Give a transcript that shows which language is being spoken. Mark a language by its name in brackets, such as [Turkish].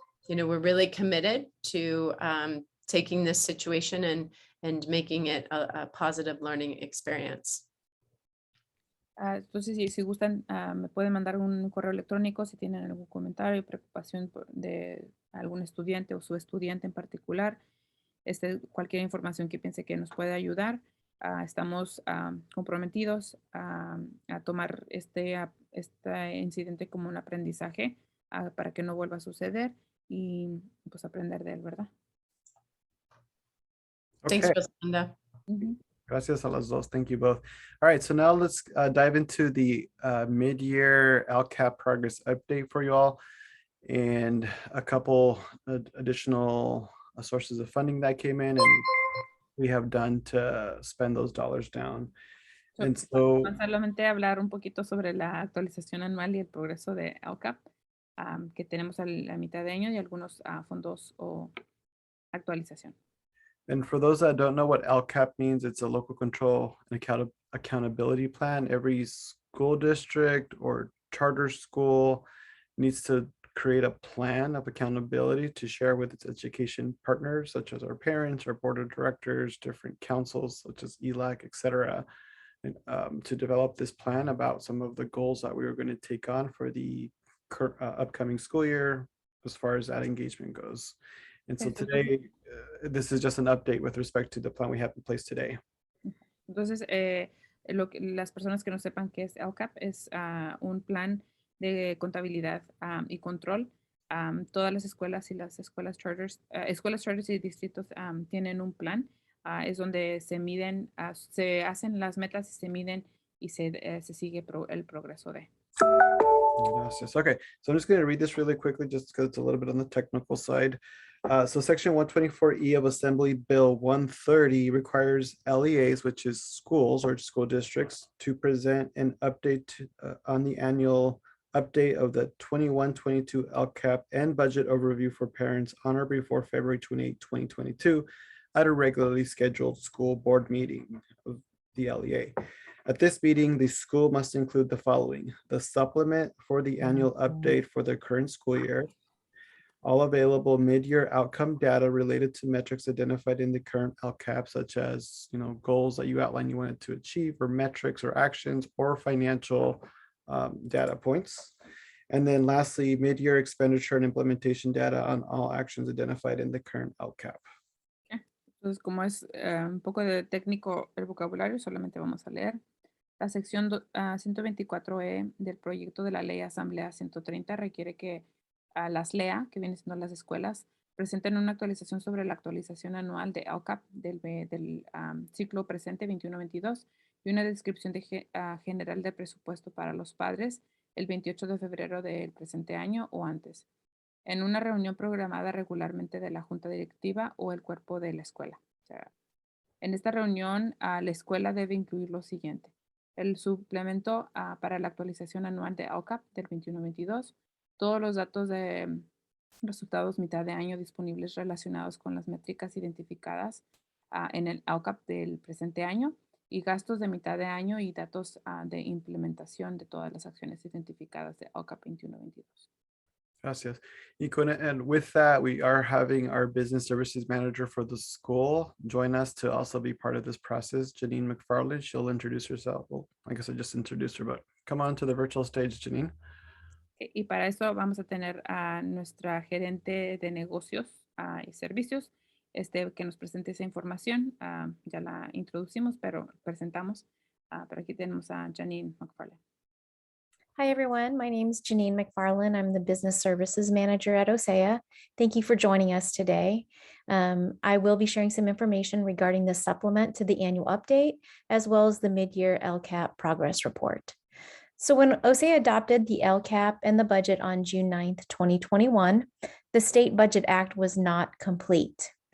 [English] We're really committed to taking this situation and making it a positive learning experience. [Spanish] Entonces, si gustan, me pueden mandar un correo electrónico si tienen algún comentario, preocupación de algún estudiante o su estudiante en particular, cualquier información que piense que nos puede ayudar. Estamos comprometidos a tomar este incidente como un aprendizaje para que no vuelva a suceder y pues aprender de él, ¿verdad? [English] Thanks, Okay. Rosenda. [Spanish] Gracias a los dos. [English] Thank you both. All right, so now let's dive into the mid-year Lcap progress update for you all and a couple additional sources of funding that came in and we have done to spend those dollars down. And so [Spanish] Vamos solamente a hablar un poquito sobre la actualización anual y el progreso de Lcap que tenemos a la mitad de año y algunos fondos o actualización. [English] and for those that don't know what Lcap means, it's a local control and accountability plan. Every school district or charter school needs to create a plan of accountability to share with its education partners, such as our parents, our board of directors, different councils, such as ELAC, etc., to develop this plan about some of the goals that we were going to take on for the upcoming school year as far as that engagement goes. And so today, this is just an update with respect to the plan we have in place today. [Spanish] Entonces, las personas que no sepan qué es Lcap es un plan de contabilidad y control. Todas las escuelas y las escuelas charters y distritos tienen un plan. Es donde se miden, se hacen las metas y se miden y se sigue el progreso de. Gracias. [English] Okay, so I'm just going to read this really quickly just because it's a little bit on the technical side. So section 124E of Assembly Bill 130 requires LEAs, which is schools or school districts, to present an update on the annual update of the 21-22 Lcap and budget overview for parents on or before February 28, 2022 at a regularly scheduled school board meeting of the LEA. At this meeting, the school must include the following: the supplement for the annual update for the current school year, all available mid-year outcome data related to metrics identified in the current Lcap, such as goals that you outline you wanted to achieve, or metrics or actions or financial data points. And then lastly, mid-year expenditure and implementation data on all actions identified in the current Lcap. [Spanish] Entonces, como es un poco de técnico el vocabulario, solamente vamos a leer. La sección 124E del proyecto de la ley Asamblea 130 requiere que las LEA, que vienen siendo las escuelas, presenten una actualización sobre la actualización anual de Lcap del ciclo presente 21-22 y una descripción general del presupuesto para los padres el 28 de febrero del presente año o antes, en una reunión programada regularmente de la junta directiva o el cuerpo de la escuela. O sea, en esta reunión, la escuela debe incluir lo siguiente: el suplemento para la actualización anual de Lcap del 21-22, todos los datos de resultados mitad de año disponibles relacionados con las métricas identificadas en el Lcap del presente año y gastos de mitad de año y datos de implementación de todas las acciones identificadas de Lcap 21-22. Gracias. [English] And with that, we are having our business services manager for the school join us to also be part of this process, Janine McFarland. She'll introduce herself. Well, I guess I just introduced her, but come on to the virtual stage, Janine. [Spanish] Y para eso vamos a tener a nuestra gerente de negocios y servicios que nos presente esa información. Ya la introducimos, pero presentamos. Pero aquí tenemos a Janine McFarland. [English] Hi, everyone. My name is Janine McFarland. I'm the Business Services Manager at OCEA. Thank you for joining us today. I will be sharing some information regarding the supplement to the annual update, as well as the mid-year Lcap progress report. So when OCEA adopted the Lcap and the budget on June 9th, 2021, the State Budget Act was not complete.